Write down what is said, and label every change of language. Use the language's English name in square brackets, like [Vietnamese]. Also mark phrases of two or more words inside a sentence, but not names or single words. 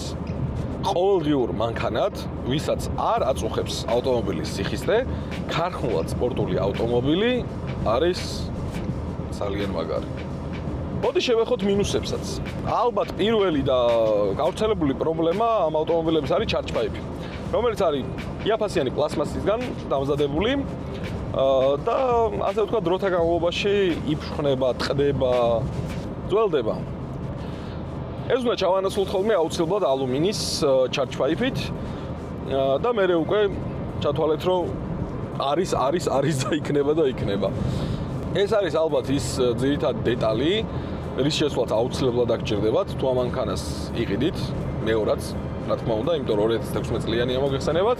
[Georgian] ყოველდღიურ მანქანად, ვისაც არ აწუხებს ავტომობილის სიხისტე, ქარხნულად სპორტული ავტომობილი არის ძალიან მაგარი. მოდი შევეხოთ მინუსებსაც. ალბათ პირველი და გავრცელებული პრობლემა ამ ავტომობილების არის [English] charge pipe, [Georgian] რომელიც არის იაფასიანი პლასმასისგან დამზადებული და ასე ვთქვათ, დროთა განმავლობაში იფრხნება, ტყდება, ძველდება. ეს უნდა ჩავანაცვლოთ ხოლმე აუცილებლად ალუმინის [English] charge pipe- [Georgian] ით და მერე უკვე ჩათვალეთ, რომ არის და იქნება. ეს არის ალბათ ის ძირითადი დეტალი, რის შესვლაც აუცილებლად აღჭირდებათ, თუ ამ მანქანას იყიდით, მეორაც, რა თქმა უნდა, იმიტომ რომ 2016 წლიანია მოგეხსენებათ.